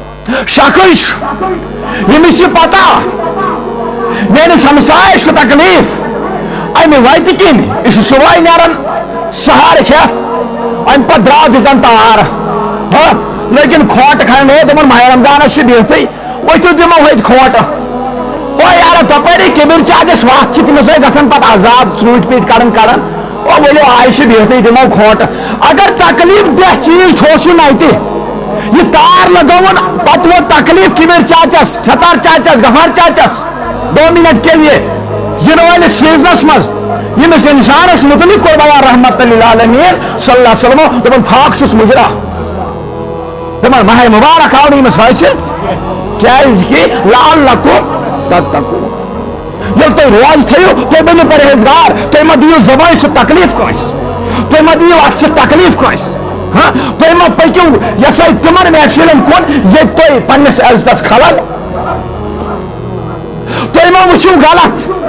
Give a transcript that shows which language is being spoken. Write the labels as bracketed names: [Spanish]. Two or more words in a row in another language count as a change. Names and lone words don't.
[Kashmiri] شخص یمس یہ پتہ میرے ہمسائے تکلیف امہ وتہ کن یہ صبح نیران سہارٕ کھٮ۪تھ ام پتہ درٛاو دِژن تار لیکن کھوٹ کھنڈ ہے دپان ماہ رمضانس بہتھٕے ؤتھِو دِمو ہوٚتہِ کھوٹہٕ او یارا تپٲری کبر چاچس وتھ تٔمِس گژھان پتہٕ عذاب ژوٗنٛٹھۍ پیٖٹۍ کڑان او ؤلِو آیہِ بہتھٕے دِمو کھوٹہٕ اگر تکلیف دہ چیز ٹھوسُن اتہِ یہ تار لگاون پتہ ووت تکلیف کبر چاچس ستار چاچس غفار چاچس 2 [Urdu] منٹ کے لیے [Kashmiri] ینہٕ وٲلِس سیزنس منٛز ییٚمِس انسانس متعلق کوٚر بیان رحمت للعالمین [Arabic] صلی اللہ علیہ وسلم [Kashmiri] دپان پھاکھ چھُس مُجرا دپان ماہ مبارک آو نہٕ ییٚمِس حٲصِل کیازکہِ [Arabic] لعلکم تتقون [Kashmiri] ییٚلہِ تُہۍ روزٕ تھٲیِو تُہۍ بٔنِو پرہیزگار تُہۍ مہ دِیِو زبٲنۍ سۭتۍ تکلیف کٲنٛسہِ تُہۍ مہ دِیِو اتھٕ سۭتۍ تکلیف کٲنٛسہِ تُہۍ مہ پٔکِو یہِ سا تِمن محفِلن کُن ییٚتہِ تُہۍ پننِس عزتس خلل تُہۍ مہ وٕچھِو غلط